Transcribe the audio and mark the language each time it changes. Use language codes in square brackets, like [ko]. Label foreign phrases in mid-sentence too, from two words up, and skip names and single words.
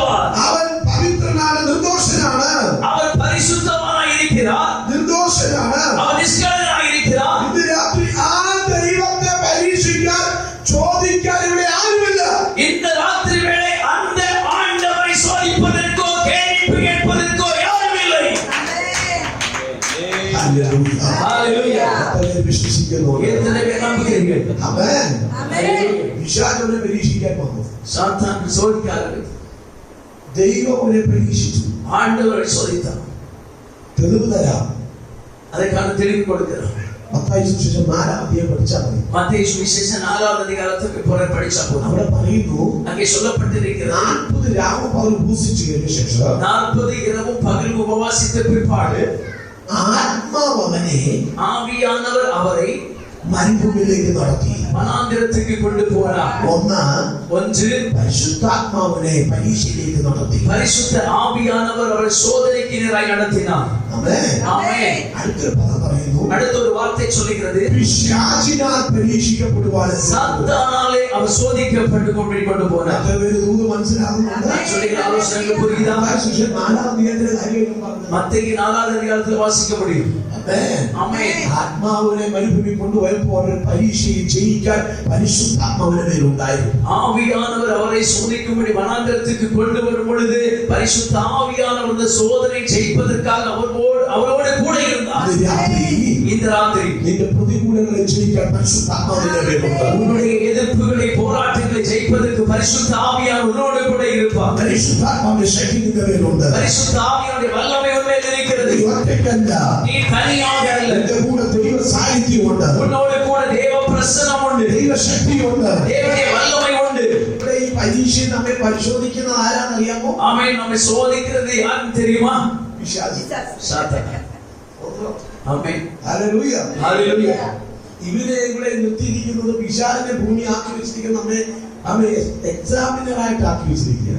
[ta] அவன் பவித்திரனான நிர்தோஷனான அவர் பரிசுத்தமாய் இருக்கிறார், நிர்தோஷனான அவர் நிஷ்கலனாய் இருக்கிறார். இந்த ராத்திரி [ml] ആ ദൈവത്തെ പരീക്ഷിക്കാൻ ചോദിക്കാൻ ഇവിടെ ആരുമില്ല. [ta] இந்த ராத்திரி வேளை அந்த ஆண்டவரை சோதிப்பதற்கோ கேள்வி கேட்பதற்கோ யாரும் இல்லை. [ml] ഹല്ലേലൂയ. [ta] ஹalleluya. [ml] കർത്താവിനെ വിശ്വസിക്കുന്നു. [ta] எத்தனை பேர் நம்புகிறீர்கள்? [ml] ആമേൻ. ആമേൻ. പിശാചിനെ പരീക്ഷിക്കാൻ വന്നു. [ta] சாத்தான் சோதிக்காரர்கள் [ml] ദൈവം അവനെ പരീക്ഷിച്ചു. [ta] ஆண்டவரை சோதித்தார். [ml] തെളിവ് തരാം. [ta] அதற்கான தெளிவு கொடுக்கிறார். [ml] മത്തായി സുവിശേഷം 4-ാം അധ്യായം പഠിച്ചാൽ മതി. [ta] மத்தேயு சுவிசேஷம் 4வது அதிகாரத்துக்கு போற படிச்சா போதும். [ml] അവിടെ പറയുന്നു [ta] அங்கே சொல்லப்பட்டிருக்கிறது [ml] 40 രാവും പകലും ഉപവസിച്ചു കഴിഞ്ഞ ശേഷം [ta] 40 இரவும் பகல் உபவாசித்த பிற்பாடு [ml] ആത്മാവ് അവനെ [ta] ஆவியானவர் அவரை [ml] മരുഭൂമിയിലേക്ക് നടത്തി. [ta] வனாந்திரத்துக்கு கொண்டு போனார். [ml] ഒന്ന് പരിശുദ്ധാത്മാവിനെ പരീക്ഷയിലേക്ക് നടത്തി. [ta] பரிசுத்த ஆவியானவர் அவரை சோதனைக்கு நேராய் நடத்தினார். [ml] ആമേൻ. [ta] ஆமென். [ml] അടുത്തൊരു പദം പറയുന്നു [ta] அடுத்த ஒரு வார்த்தை சொல்லுகிறது, [ml] പിശാചിനാൽ പരീക്ഷിക്കപ്പെടുവാൻ [ta] சாத்தானாலே அவர் சோதிக்கப்பட்டு கொண்டு போனார். [ml] ദൂത് മനസ്സിലാകുന്നുണ്ട്. [ta] நான் சொல்லுகிற ஆலோசனைகள் புரியுதா? [ml] സുവിശേഷം 4-ാം അധ്യായത്തിലെ കാര്യം പറഞ്ഞു. [ta] மத்தேயு 4வது அதிகாரத்தில் வாசிக்க முடியும். [ml] ആമേൻ. [ta] ஆமென். [ml] ആത്മാവിനെ മരുഭൂമി കൊണ്ടുപോയപ്പോൾ പരീക്ഷയിൽ ജയിക്കാൻ പരിശുദ്ധാത്മാവിന്റെ മേലുണ്ടായിരുന്നു. [ta] ஆவியானவர் அவரை சோதிக்கும்படி வனாந்திரத்துக்கு கொண்டு வரும் பொழுது பரிசுத்த ஆவியானவர் இந்த சோதனை ஜெயிப்பதற்காக அவரோடு கூட இருந்தார். இந்த ராத்திரி [ml] നിന്റെ പ്രതികൂലങ്ങളെ ജയിക്കാൻ പരിശുദ്ധാത്മാവിന്റെ മേലുണ്ട്. [ta] உன்னுடைய எதிர்ப்புகளை போராட்டங்களை ஜெயிப்பதற்கு பரிசுத்த ஆவியானவர் உன்னோடு கூட இருப்பார். [ml] പരിശുദ്ധാത്മാവിന്റെ ശക്തി നിന്റെ മേലുണ്ട്. [ta] பரிசுத்த ஆவியானுடைய வல்லமை உன்மேல் இருக்கிறது. [ml] നീ ഒറ്റയ്ക്കല്ല. [ta] நீ தனியாக அல்ல. [ml] നിന്റെ കൂടെ ദൈവ സാന്നിധ്യമുണ്ട്. [ta] உன்னோடு கூட தேவ பிரசன்னம் உண்டு. [ml] ദൈവശക്തിയുണ്ട്. [ta] தேவனுடைய வல்லமை உண்டு. [ml] ഇവിടെ ഈ പരീക്ഷയിൽ നമ്മെ പരിശോധിക്കുന്നത് ആരാന്നറിയാമോ? [ta] ஆமென். நம்மை சோதிக்கிறது யாருன்னு தெரியுமா? [ml] പിശാച്. [ta] சாத்தான். ஆமென். [ml] ഹല്ലേലൂയ. [ta] ஹalleluya. [ml] ഇവരെ ഇവിടെ നിർത്തിയിരിക്കുന്നത് പിശാചിനെ ഭൂമി ആക്കി വെച്ചിരിക്കുന്ന നമ്മെ എക്സാമിനറായിട്ട് ആക്കി വെച്ചിരിക്കുക.